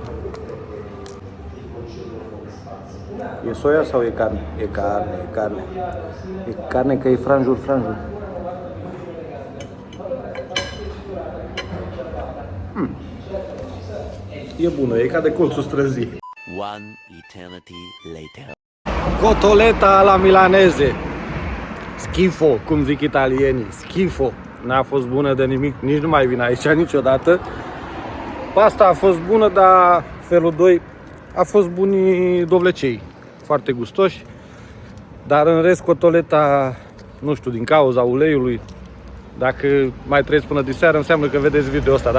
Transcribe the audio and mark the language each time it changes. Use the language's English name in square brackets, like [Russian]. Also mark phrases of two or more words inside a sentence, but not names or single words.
[Romanian] E soia sau e carne? E carne. E carne că e franjul. E bună, e ca de colțul străzii. [English] One eternity later. [Romanian] Cotoleta la milaneze. Schifo, cum zic italienii. Schifo. N-a fost bună de nimic, nici nu mai vin aici niciodată. Pasta a fost bună, dar felul 2 a fost bunii dovlecei. Foarte gustoși. Dar în rest cotoleta, nu știu, din cauza uleiului, dacă mai trăiesc până diseară, înseamnă că vedeți video ăsta.